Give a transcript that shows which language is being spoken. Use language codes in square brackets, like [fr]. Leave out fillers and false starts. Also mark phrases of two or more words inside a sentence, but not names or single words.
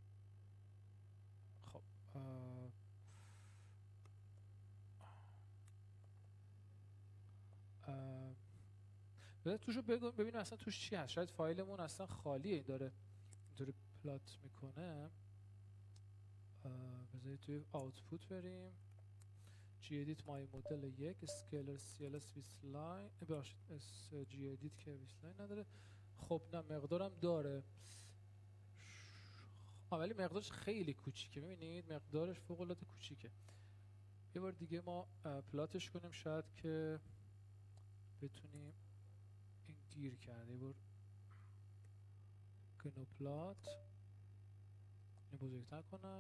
[fa] خب توشو ببینیم اصلا توش چی هست. شاید فایلمون اصلا خالیه، این داره اینطوری پلات میکنه. بذارید توی آوتپوت بریم. [en] gedit my model 1 scalar cls with line ببخشید gedit که with line نداره. [fa] خب نه مقدارم داره ولی مقدارش خیلی کوچیکه. ببینید مقدارش فوق العاده کوچیکه. یه بار دیگه ما پلاتش کنیم شاید که بتونیم. این گیر کرده. یه بار گنو پلات اینو بزرگتر کنم.